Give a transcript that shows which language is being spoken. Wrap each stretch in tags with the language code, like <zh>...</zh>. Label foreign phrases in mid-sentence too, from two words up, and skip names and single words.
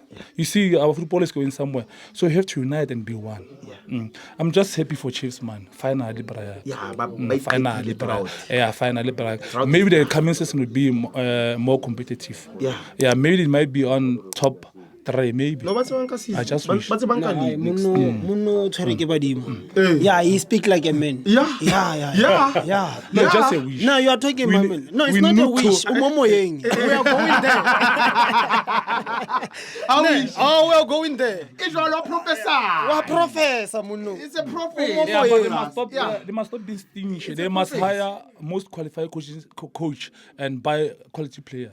<en>You see, our football is going somewhere, so we have to unite and be one. I'm just happy for Chiefs, man. Finally, Brian. Finally, Brian. Yeah, finally, Brian. Maybe the coming season will be more competitive. Yeah, maybe it might be on top. Maybe. I just wish.</en> <nso>Muno tshwere ke badimo.</nso> <en>Yeah, he speak like a man. Yeah. No, just a wish. No, you are talking about man. No, it's not a wish. Umomoyeng. We are going there. We are going there. It's all professor. What professor, Muno? It's a prophet. Yeah, but they must not distinguish. They must hire most qualified coach and buy quality players.</en>